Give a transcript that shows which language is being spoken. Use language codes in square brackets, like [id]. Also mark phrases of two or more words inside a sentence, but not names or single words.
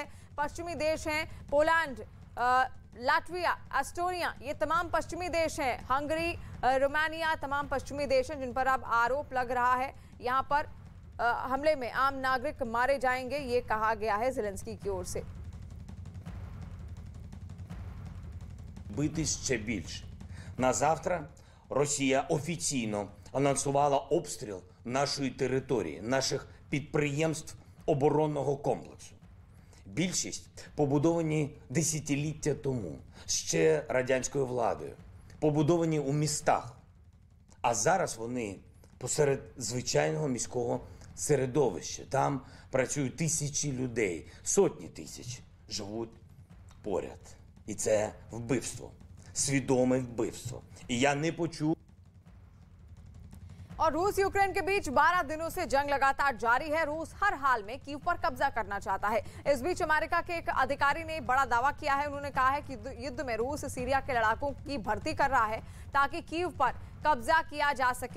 [hi] पश्चिमी देश हैं पोलैंड, लाटविया, एस्टोनिया, ये तमाम पश्चिमी देश हैं। हंगरी, रोमानिया, तमाम पश्चिमी देश हैं जिन पर अब आरोप लग रहा है। यहाँ पर हमले में आम नागरिक मारे जाएंगे, ये कहा गया है ज़ेलेंस्की की ओर से। [uk] Бити ще більше. На завтра Росія офіційно анонсувала обстріл нашої території, наших підприємств оборонного комплексу. Більшість побудовані десятиліття тому, ще радянською владою, побудовані у містах. А зараз вони посеред звичайного міського середовища. Там працюють тисячі людей, сотні тисяч живуть поряд. І це вбивство, свідоме вбивство. І я не почув. [hi] और रूस यूक्रेन के बीच 12 दिनों से जंग लगातार जारी है। रूस हर हाल में कीव पर कब्जा करना चाहता है। इस बीच अमेरिका के एक अधिकारी ने बड़ा दावा किया है। उन्होंने कहा है कि युद्ध में रूस सीरिया के लड़ाकों की भर्ती कर रहा है ताकि कीव पर कब्जा किया जा सके।